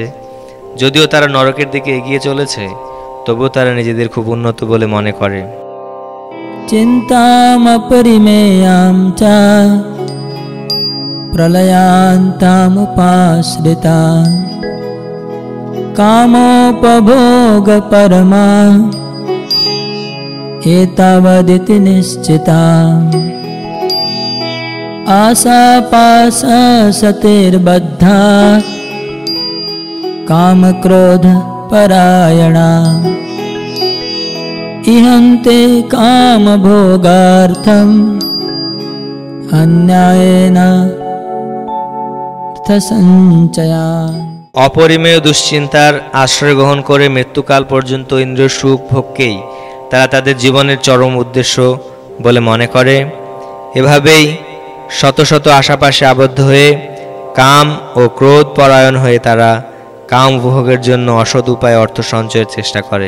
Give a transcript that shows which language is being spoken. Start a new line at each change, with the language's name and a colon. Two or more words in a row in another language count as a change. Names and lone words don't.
Bangla: যদিও তারা নরকের দিকে এগিয়ে চলেছে, তবুও তারা নিজেদের খুব উন্নত বলে মনে করে।
Sanskrit: চিন্তামপরিমেয়াং চ প্রলয়ান্তামুপাশ্রিতা কামোপভোগপরমা एतावदिति निश्चिता आशापाशसतिर्बद्धा कामक्रोधपरायणा इहन्ते कामभोगार्थम् अन्यायेन अर्थसञ्चया।
Bangla: অপরিমেয় দুশ্চিন্তার আশ্রয় গ্রহণ করে মৃত্যুকাল পর্যন্ত ইন্দ্রিয় সুখ ভোগকেই তারা তাদের জীবনের চরম উদ্দেশ্য বলে মনে করে। এভাবেই শত শত আশাপাশে আবদ্ধ হয়ে কাম ও ক্রোধ পরায়ণ হয়ে তারা কাম উপভোগের জন্য অসৎ উপায়ে অর্থ সঞ্চয়ের চেষ্টা করে।